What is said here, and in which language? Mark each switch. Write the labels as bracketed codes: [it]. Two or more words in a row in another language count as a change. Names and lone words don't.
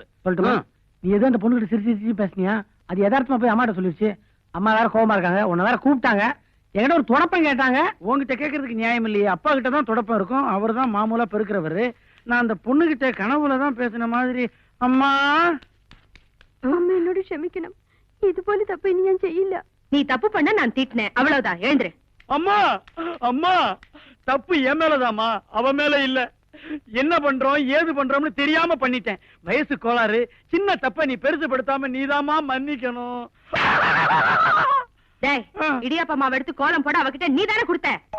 [ta] சொல்லட்டுமா? நீ எதோ அந்த பொண்ணுகிட்ட சிரிச்சு சிரிச்சு பேசுனியா? அது யதார்த்தமா போய் அம்மாட்ட சொல்லிருச்சு. அம்மா வேற கோவமா இருக்காங்க, உன்னை வேற கூப்பிட்டாங்க. என்கிட்ட ஒரு தொடப்பம் கேட்டாங்க. உங்ககிட்ட கேட்கறதுக்கு நியாயம் இல்லையே. அப்பா கிட்ட தான் தொடப்பம் இருக்கும், அவர் தான் மாமூலா பெருக்கிறவரு. நான் அந்த பொண்ணுகிட்ட கனவுல தான் பேசின மாதிரி. அம்மா [ml] അമ്മ എന്നോട് ക്ഷമിക്കണം. ഇതുപോലെ തപ്പ് ഇനി ഞാൻ ചെയ്യില്ല. [ta] நீ தப்பு பண்ண நான் திட்டினேன், அவ்வளவுதான். எழுந்திரு. அம்மா அம்மா, தப்பு என் மேலதாம்மா, அவ மேல இல்ல. என்ன பண்றோம் ஏது பண்றோம்னு தெரியாம பண்ணிட்டேன். வயசு கோளாறு. சின்ன தப்ப நீ பெருசுபடுத்தாம நீதாம்மா மன்னிக்கணும். டேய், இடியாப்ப மாவு எடுத்து கோலம் போட அவகிட்ட நீ தானே கொடுத்த.